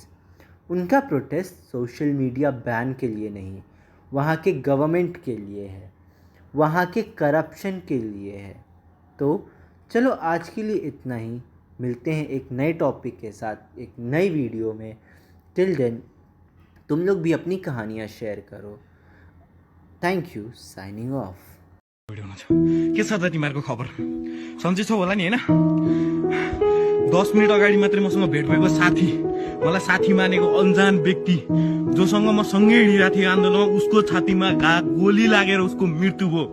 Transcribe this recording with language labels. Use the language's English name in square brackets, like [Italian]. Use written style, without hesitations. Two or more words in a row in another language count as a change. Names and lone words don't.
[Hindi] उनका प्रोटेस्ट [English] social media ban [Hindi] के लिए नहीं, वहाँ के गवर्नमेंट के लिए है, वहाँ के करप्शन के लिए है। तो चलो आज के लिए इतना ही, मिलते हैं एक नए टॉपिक के साथ एक नई वीडियो में। [English] till then [Hindi] तुम लोग भी अपनी कहानियाँ शेयर करो। [English] Thank you, Signing off. [Nepali] के छ त तिमीहरूको खबर? सन्चै छौ होला नि हैन? 10 मिनट अगाडि मात्रै मसँग भेट भएको साथी, मलाई साथी मानेको अनजान व्यक्ति जोसँग म सँगै हिँडिरहेको थिएँ आन्दोलनमा, उसको छातीमा गोली लागेर उसको मृत्यु भयो।